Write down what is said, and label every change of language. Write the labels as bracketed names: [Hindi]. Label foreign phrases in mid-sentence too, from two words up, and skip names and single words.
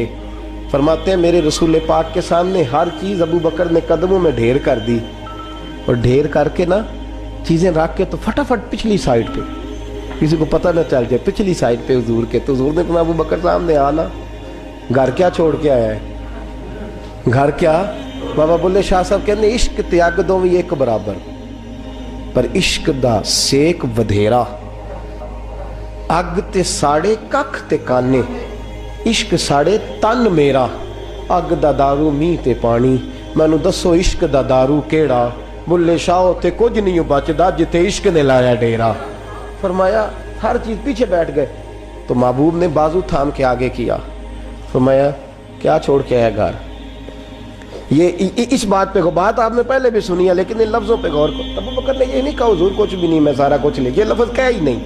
[Urdu] فرماتے ہیں میرے رسول پاک کے سامنے ہر چیز ابو بکر نے قدموں میں ڈھیر کر دی، اور ڈھیر کر کے نا چیزیں رکھ کے تو فٹافٹ پچھلی سائیڈ پہ، کسی کو پتہ نہ چل جائے، پچھلی سائیڈ پہ حضور کے. تو حضور نے کہا ابو بکر سامنے آنا، گھر کیا چھوڑ کے آیا ہے؟ [Punjabi] گھر کیا؟ بابا بلے شاہ صاحب کہنے عشق تے اگ دوویں ایک برابر، پر عشق دا سیک ودھیرا، اگ تے ساڑے ککھ تے کانے، عشق ساڑے تن میرا، اگ دا دارو می تے پانی، مینو دسو عشق دا دارو کیڑا، بلے شاہ تے کچھ نہیں بچدا جتے عشق نے لایا ڈیرا. [Urdu] فرمایا ہر چیز پیچھے بیٹھ گئے تو محبوب نے بازو تھام کے آگے کیا. فرمایا کیا چھوڑ کے آیا گھر؟ یہ اس بات پہ بات آپ نے پہلے بھی سنی ہے، لیکن ان لفظوں پہ غور کرو. ابو بکر نے یہ نہیں کہا حضور کچھ بھی نہیں میں سارا کچھ لے، یہ لفظ کہا ہی نہیں.